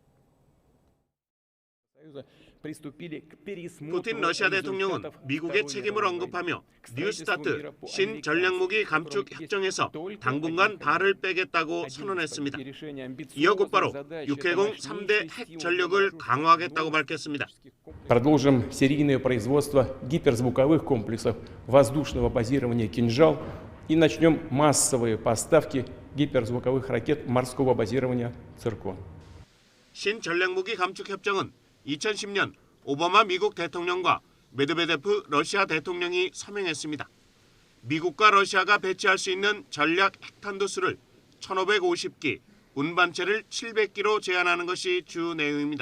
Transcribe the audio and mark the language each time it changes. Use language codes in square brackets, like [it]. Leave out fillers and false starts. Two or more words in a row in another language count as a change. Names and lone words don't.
[ko] 푸틴 러시아 대통령은 미국의 책임을 언급하며 뉴스타트 신전략무기 감축 협정에서 당분간 발을 빼겠다고 선언했습니다. 이어 곧바로 육해공 3대 핵 전력을 강화하겠다고 밝혔습니다. [ru] Продолжим серийное производство гиперзвуковых комплексов воздушного базирования «Кинжал» и начнем массовые поставки гиперзвуковых ракет морского базирования «Циркон». [ko] 신전략무기 감축 협정은 2010년 오바마 미국 대통령과 메드베데프 러시아 대통령이 서명했습니다. 미국과 러시아가 배치할 수 있는 전략 핵탄두 수를 1,550기, 운반체를 700기로 제한하는 것이 주 내용입니다.